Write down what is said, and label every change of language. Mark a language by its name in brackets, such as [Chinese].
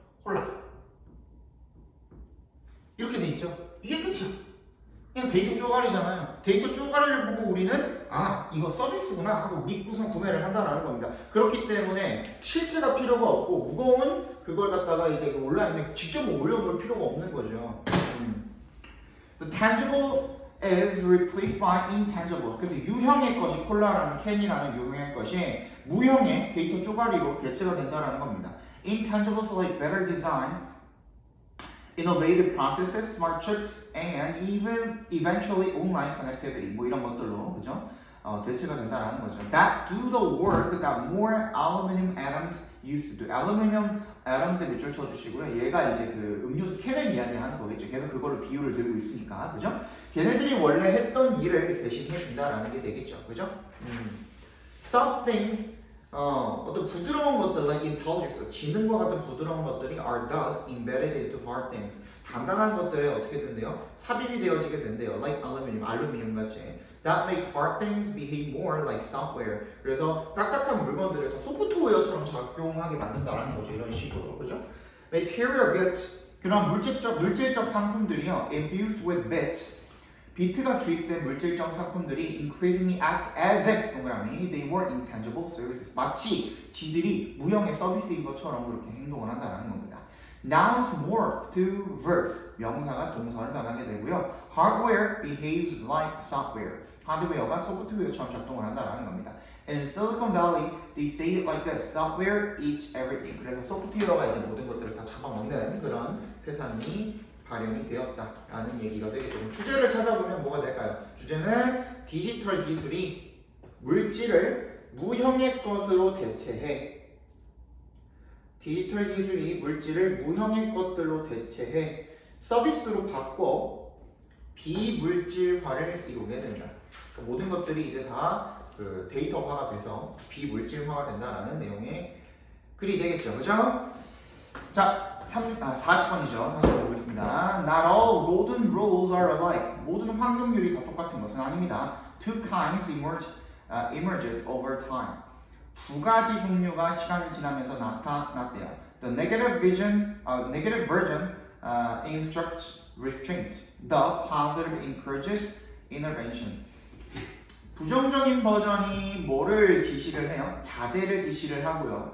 [Korean] 콜라 이렇게 돼 있죠. 이게 끝이야. 그냥 데이터 쪼가리잖아요. 데이터 쪼가리를 보고 우리는 이거 서비스구나 하고 믿고선 구매를 한다는 겁니다. 그렇기 때문에 실체가 필요가 없고 무거운 그걸 갖다가 이제 온라인에 직접 올려놓을 필요가 없는 거죠. [English] The tangible is replaced by intangibles. [Korean] 그래서 유형의 것이 콜라라는 캔이라는 유형의 것이 무형의 데이터 쪼가리로 대체가 된다는 겁니다. [English] Intangibles like better design, innovative processes, smart chips, and even eventually online connectivity. [Korean] 뭐 이런 것들로 그죠? 대체가 된다는 거죠. [English] That do the work that more aluminum atoms used to do. [Korean] Aluminum atoms에 밑줄 쳐주시고요. 얘가 이제 그 음료수 캔을 이야기하는 거겠죠. 계속 그걸로 비유를 들고 있으니까 그죠? 걔네들이 원래 했던 일을 대신 해준다라는 게 되겠죠. 그죠? [English] Some things [Korean] 어떤 부드러운 것들, [English] like intelligence, [Korean] 지능과 같은 부드러운 것들이 [English] are thus embedded into hard things. [Korean] 단단한 것들에 어떻게 된대요? 삽입이 되어지게 된대요. [English] Like aluminum, [Korean] 알루미늄 같이. [English] That make hard things behave more like software. [Korean] 그래서 딱딱한 물건들에서 소프트웨어처럼 작용하게 만든다라는 거죠. 이런 식으로, 그죠? [English] Material goods, [Korean] 그런 물질적 상품들이요, [English] infused with bits. [Korean] 비트가 주입된 물질적 상품들이 [English] increasingly act as if [Korean] 동그라미 [English] they were intangible services. [Korean] 마치 지들이 무형의 서비스인 것처럼 그렇게 행동을 한다는 겁니다. [English] Nouns morph to verbs. [Korean] 명사가 동사를 변하게 되고요. [English] Hardware behaves like software. [Korean] 하드웨어가 소프트웨어처럼 작동을 한다는 겁니다. [English] In Silicon Valley, they say it like this. Software eats everything. [Korean] 그래서 소프트웨어가 이제 모든 것들을 다 잡아먹는 그런 세상이 발현이 되었다라는 얘기가 되겠죠. 그럼 주제를 찾아보면 뭐가 될까요? 주제는 디지털 기술이 물질을 무형의 것으로 대체해. 디지털 기술이 물질을 무형의 것들로 대체해 서비스로 바꿔 비물질화를 이루게 된다. 그러니까 모든 것들이 이제 다 그 데이터화가 돼서 비물질화가 된다라는 내용의 글이 되겠죠. 그죠? 자, 40번이죠. 40번 보겠습니다. [English] Not all golden rules are alike. [Korean] 모든 황금률이 다 똑같은 것은 아닙니다. [English] Two kinds emerged over time. [Korean] 두 가지 종류가 시간이 지나면서 나타났대요. [English] The negative version instructs restraint. The positive encourages intervention. [Korean] 부정적인 버전이 뭐를 지시를 해요? 자제를 지시를 하고요.